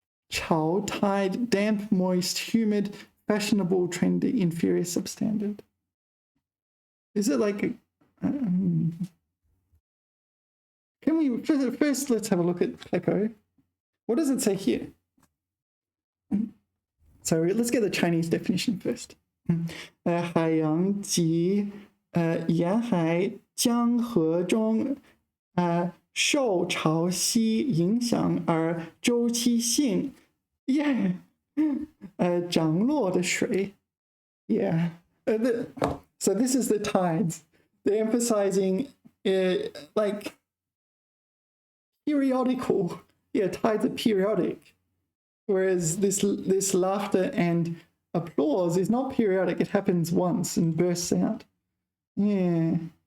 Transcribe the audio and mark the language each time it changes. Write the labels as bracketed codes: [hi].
[en] Chao, tide, damp, moist, humid, fashionable, trendy, inferior, substandard. Is it like a... can we first let's have a look at Pleco. What does it say here? So let's get the Chinese definition first. [zh] 海洋及沿海江河中受潮汐影响而周期性涨落的水。 [en] Yeah. So this is the tides. They're emphasizing like periodical. Yeah, tides are periodic. Whereas this laughter and applause is not periodic. It happens once and bursts out. Yeah.